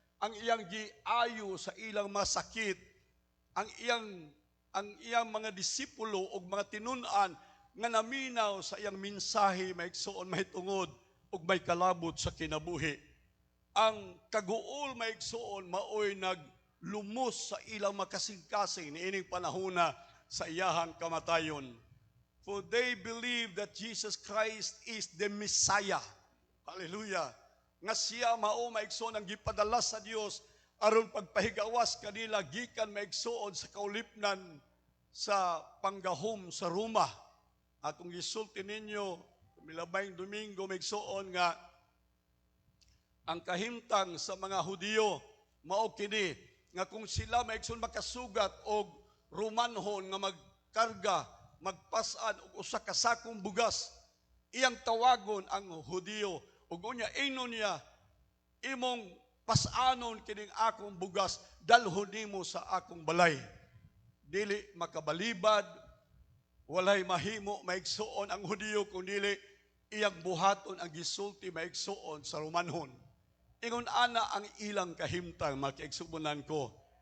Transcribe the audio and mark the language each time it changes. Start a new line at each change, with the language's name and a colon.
Cebuano: Ang iyang giayo sa ilang mga sakit, ang iyang mga disipulo o mga tinun-an nga naminaw sa iyang mensahe maigsoon mahitungod ug may kalabot sa kinabuhi. Ang kaguol maigsoon maoy naglumos sa ilang makasing-kasing niining panahona sa iyahang kamatayon.
English: For they believe that Jesus Christ is the Messiah. Hallelujah.
Cebuano: Nga siya mao maigsoon ang gipadala sa Dios aron pagpahigawas kanila gikan maigsoon sa kaulipnan sa panggahom sa Roma. Atong gisulti ninyo milabayng Domingo maigsoon nga ang kahimtang sa mga Hudiyo mao kini nga kung sila maigsoon makasugat og Romanhon nga magkarga magpasan og usa ka sakong bugas, iyang tawagon ang Hudiyo ug unya inon niya imong pasanon kining akong bugas dalhon nimo sa akong balay. Dili makabalibad, walay mahimo maigsoon ang Hudiyo kundi iyang buhaton ang gisulti maigsoon sa Romanhon. Ingon ana ang ilang kahimtang makiigsubunan ko.